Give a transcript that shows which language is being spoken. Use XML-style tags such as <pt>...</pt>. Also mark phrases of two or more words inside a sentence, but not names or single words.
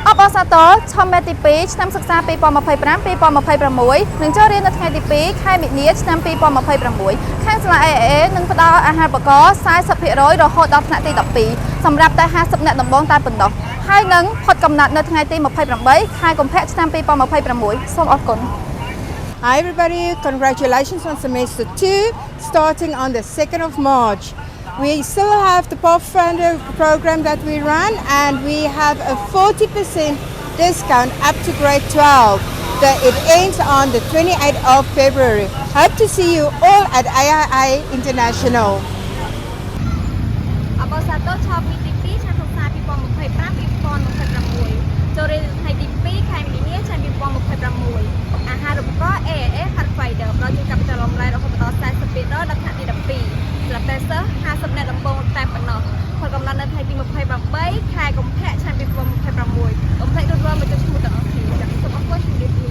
<km>បសាទរឆមេទី2ឆ្នាំសិក្សា2025 2026នឹងចូលរៀននៅថ្ងៃទី2ខែមិនិនាឆ្នាំ2026ខាងសាលា AA នឹងផ្ដល់អាហារូបករណ៍ 40% រហូតដល់ថ្នាក់ទី12សម្រាប់តែ50អ្នកដំបូងតែប៉ុណ្ណោះហើយនឹងផុតកំណត់នៅថ្ងៃទី28ខែកុម្ភៈឆ្នាំ2026សូមអរគុណ</km> <en>Hi everybody, congratulations on semester 2 starting on the 2nd of March. We still have the Pathfinder program that we run and we have a 40% discount up to grade 12. It ends on the 28th of February. Hope to see you all at III International.</en> <km>អបសាទរឆមេទី2ឆ្នាំសិក្សា2025 2026ចូលរៀនថ្ងៃទី2ខែមិនិនាឆ្នាំ2026អាហារូបករណ៍ AA Pathfinder ផ្ដល់ជូនកាពីតាលំរៃរហូតដល់ 40% ដល់ថ្នាក់ទី12សម្រាប់តែសិស្ស50អ្នកដំបូងតែប៉ុណ្ណោះផលកំណត់នៅថ្ងៃទី28ខែកុម្ភៈឆ្នាំ2026កុំភ្លេចរត់រាល់មកចុចឈ្មោះទាំងអស់គ្នាសូមអរគុណជំរាបលា</km>